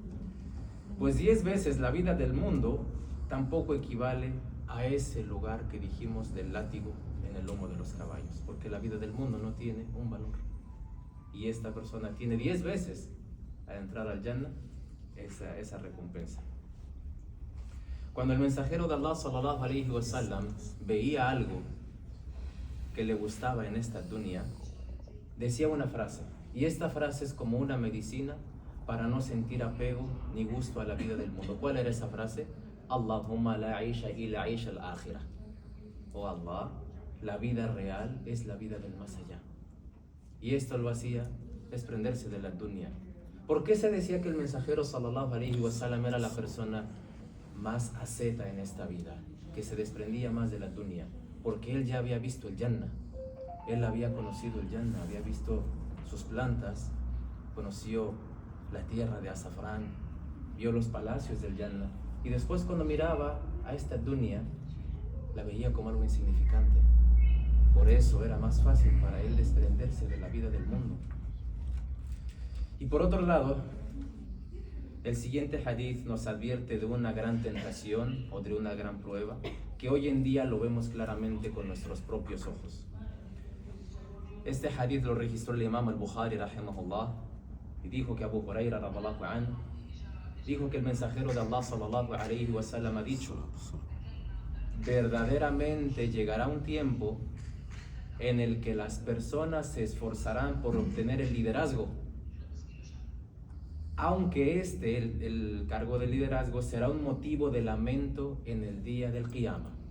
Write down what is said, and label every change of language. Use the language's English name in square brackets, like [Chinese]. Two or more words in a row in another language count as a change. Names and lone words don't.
[Spanish] Pues 10 veces la vida del mundo tampoco equivale a ese lugar que dijimos del látigo en el lomo de los caballos, porque la vida del mundo no tiene un valor. Y esta persona tiene 10 veces al entrar al Jannah esa recompensa. Cuando el mensajero de Allah [Arabic] صلى الله عليه وسلم [Spanish] veía algo que le gustaba en esta dunya, decía una frase, y esta frase es como una medicina para no sentir apego ni gusto a la vida del mundo. ¿Cuál era esa frase? [Arabic] اللهم لا عيش إلا عيش الآخرة. [Spanish] Oh Allah, la vida real es la vida del más allá. Y esto lo hacía desprenderse de la dunya. ¿Por qué se decía que el mensajero [Arabic] صلى الله عليه وسلم [Spanish] era la persona más asceta en esta vida, que se desprendía más de la dunya? Porque él ya había visto el Jannah, él había conocido el Jannah, había visto sus plantas, conoció la tierra de azafrán, vio los palacios del Jannah, y después cuando miraba a esta dunya la veía como algo insignificante. Por eso era más fácil para él desprenderse de la vida del mundo. Y por otro lado, el siguiente hadith nos advierte de una gran tentación o de una gran prueba que hoy en día lo vemos claramente con nuestros propios ojos. Este hadith lo registró el imam al-Bukhari rahimahullah y dijo que Abu Huraira [Arabic] رضي الله عنه [Spanish] dijo que el mensajero de Allah [Arabic] صلى الله عليه وسلم [Spanish] ha dicho: verdaderamente llegará un tiempo en el que las personas se esforzarán por obtener el liderazgo, aunque el cargo de liderazgo será un motivo de lamento en el día del Qiyamah.